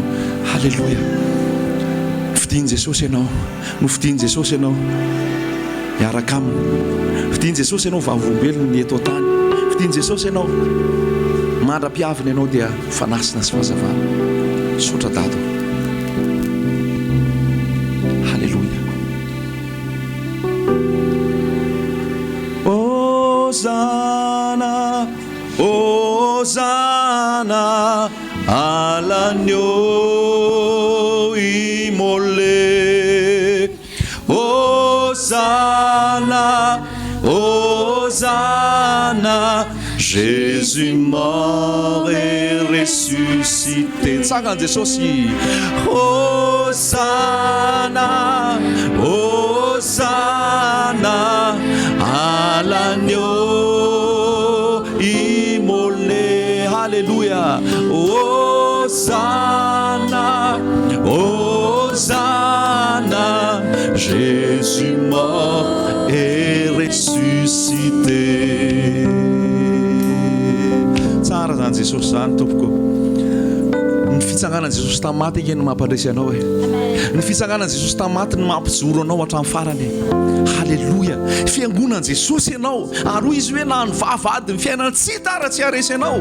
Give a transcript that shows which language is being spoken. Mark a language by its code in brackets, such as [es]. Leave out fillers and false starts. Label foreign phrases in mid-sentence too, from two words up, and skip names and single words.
[mg] Halleloja. Fidiany Jesosy ianao, nofidiany Jesosy ianao miaraka aminy. Fidiany Jesosy ianao vavolombelona ny eto an-tany. Fidiany Jesosy ianao mandra-piavina ianao dia fanasina sy fahazavana. Sotra dado. Halleloja. [fr] Hosanna, Hosanna all'agneau immolé. Hosanna, Hosanna, Jésus mort et ressuscité. [mg] Tsangana Jesosy. [fr] Hosanna, Hosanna à l'agneau immolé. Alléluia. Hosanna, Hosanna, Jésus mort et ressuscité. [mg] Tsara zany Jesosy zany tompoko. Ny fitsanganan'i Jesosy tamin'ny maty igny no mampandresy anao e. Ny fitsanganan'i Jesosy tamin'ny maty no mampijoro anao hatramin'ny farany. Halleluja. Fiangonan'i Jesosy ianao, ary izy hoe na ny vavady ny fiainana tsy tara tsy haresy anao.